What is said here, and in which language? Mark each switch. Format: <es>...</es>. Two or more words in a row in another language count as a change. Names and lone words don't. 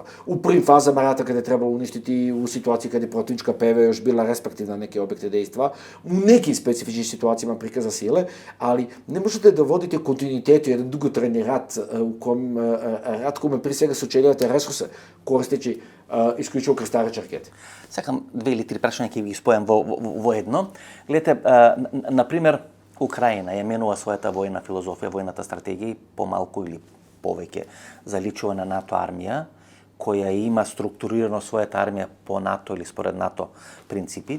<sr>U prvim fazama rata kada je trebalo uništiti, u situaciji kada je protivnička PV još bila respektivna neke objekte dejstva, u nekim specifičnim situacijama prikaza sile, ali ne možete da vodite kontinuitetu, jedan dugotrajni rat kome prije svega sučeljavate resurse koristeći isključivo krstareće rakete.</sr> <mk>Сакам 2 или 3 прашања ќе ги спојам во едно. Гледате, например, Украина ја менува својата војна филозофија, војната стратегија, помалку или повеќе заличува на НАТО армија, која има структурирано својата армија по НАТО или според НАТО принципи.</mk>